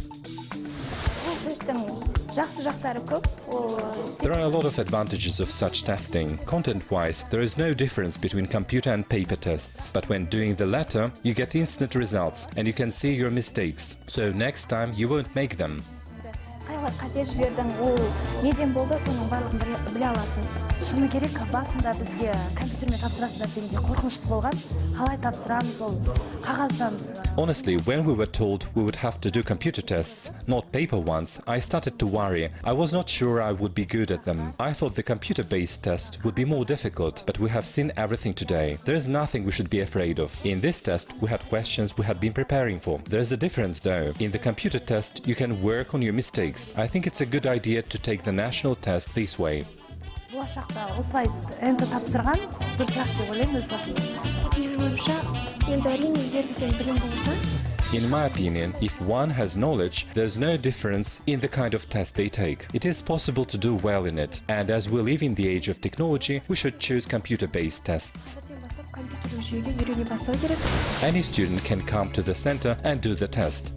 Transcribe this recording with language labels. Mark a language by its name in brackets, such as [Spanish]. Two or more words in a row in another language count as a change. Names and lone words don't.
[English] There are a lot of advantages of such testing. Content-wise, there is no difference between computer and paper tests, but when doing the latter, you get instant results and you can see your mistakes, so next time you won't make them. [Kazakh] Қате жібердің, ол неден болды, соның барлығын біле аласың. Шыны керек, басында бізге компьютермен тапсырасыздар дегенде қорқынышты болған. Қалай тапсырамыз ол қағаздан? [English] Honestly, when we were told we would have to do computer tests, not paper ones, I started to worry. I was not sure I would be good at them. I thought the computer-based test would be more difficult, but we have seen everything today. There is nothing we should be afraid of. In this test, we had questions we had been preparing for. There is a difference though. In the computer test, you can work on your mistakes. I think it's a good idea to take the national test this way. [Kazakh] Болашақта осылай енді тапсырған дұрыс деп ойлаймын өз басым. Менің ойымша, енді әрине егер сен білім болса. [English] In my opinion, if one has knowledge, there's no difference in the kind of test they take. It is possible to do well in it, and as we live in the age of technology, we should choose computer-based tests. Any student can come to the center and do the test.